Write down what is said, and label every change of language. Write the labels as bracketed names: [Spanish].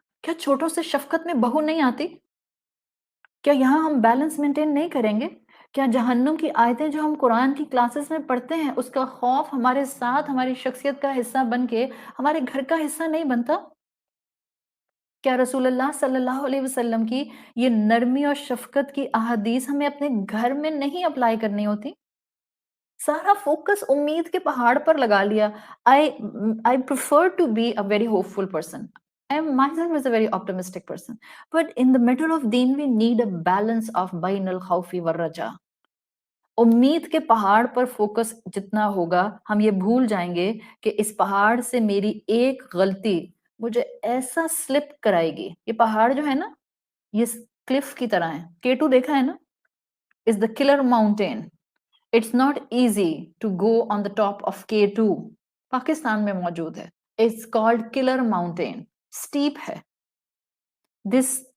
[Urdu] کیا چھوٹوں سے شفقت میں بہو نہیں آتی؟ کیا یہاں ہم بیلنس مینٹین نہیں کریں گے؟ کیا جہنم کی آیتیں جو ہم قرآن کی کلاسز میں پڑھتے ہیں اس کا خوف ہمارے ساتھ ہماری شخصیت کا حصہ بن کے ہمارے گھر کا حصہ نہیں بنتا؟ کیا رسول اللہ صلی اللہ علیہ وسلم کی یہ نرمی اور شفقت کی احادیث ہمیں اپنے گھر میں نہیں اپلائی کرنی ہوتی؟ سارا فوکس امید کے پہاڑ پر لگا لیا. [English] I prefer to be a very hopeful person. I am myself is a very optimistic person. But in the middle of deen, we need a balance of [Arabic] bain al-khawfi war-raja. [Urdu] امید کے پہاڑ پر focus جتنا ہوگا ہم یہ بھول جائیں گے کہ اس پہاڑ سے میری ایک غلطی مجھے ایسا سلپ کرائے گی. یہ پہاڑ جو ہے نا یہ کلف کی طرح ہے. [English] K2 [Urdu] دیکھا ہے نا، [English] is the killer mountain. It's not easy to go on the top of K2. [Urdu] Pakistan میں موجود ہے. [English] It's called killer mountain. Steep ہے. This